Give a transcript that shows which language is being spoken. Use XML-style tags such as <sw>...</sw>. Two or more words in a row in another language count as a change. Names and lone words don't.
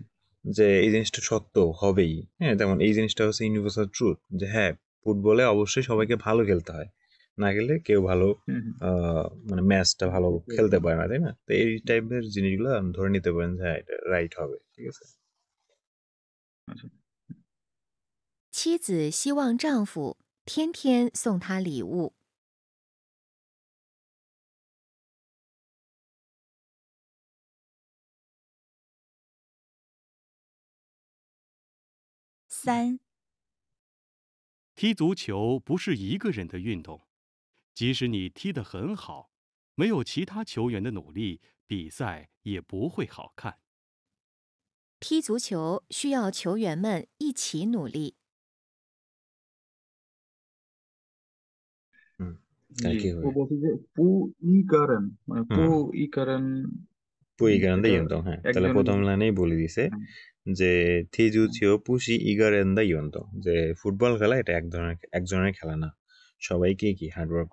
<bn>যে এই জিনিসটা সত্য হবেই, হ্যাঁ, তেমন এই জিনিসটা হচ্ছে</bn> <en>universal truth</en> <bn>যে হ্যাঁ, ফুটবলে অবশ্যই সবাইকে ভালো খেলতে হয়, না গেলে কেউ ভালো হুম হুম মানে ম্যাচটা হুম, ভালো বুঝতে খেলতে পারছি। পারে না, তাই না? তো এই টাইপের জিনিসগুলো ধরে নিতে পারেন যে হ্যাঁ, এটা রাইট হবে, ঠিক আছে। আচ্ছা</bn> <zh>妻子希望丈夫天天送她礼物。三、踢足球不是一个人的运动，即使你踢得很好，没有其他球员的努力，比赛也不会好看。踢足球需要球员们一起努力。</zh> <bn>হুম, তাহলে জি কি ও হবে? বলছে যে</bn> <zh>不一个人</zh> <bn>মানে পু হুম,</bn> <zh>一个人 পুইগারেন্দা</zh> <bn>এটা ইয়ন্তং, হ্যাঁ, তাহলে একজন প্রথম লাইনেই বলে দিছে হ্যাঁ, যে হ্যাঁ,</bn> <zh>踢足球不是一个人的运动,</zh> <bn>যে ফুটবল খেলা এটা একজনের খেলা না, সবাইকে কি হার্ডওয়ার্ক</bn>